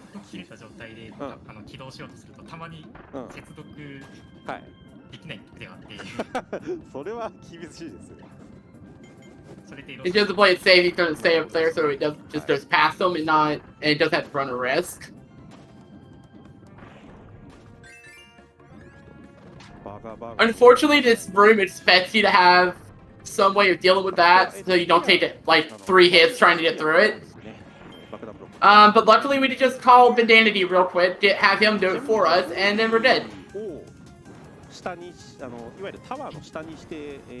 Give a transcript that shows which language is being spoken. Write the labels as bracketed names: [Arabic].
[Japanese] 切れた状態で起動しようとするとたまに接続できない時があってそれは厳しいですよ。 [English] It doesn't play it safe, he's gonna stay up there so it just goes past them and it doesn't have to run a risk. Unfortunately, this room expects you to have some way of dealing with that so you don't take like 3 hits trying to get through it. But luckily we could just call Bandanity real quick, have him do it for us, and then we're good. [Japanese] 下にいわゆるタワーの下にして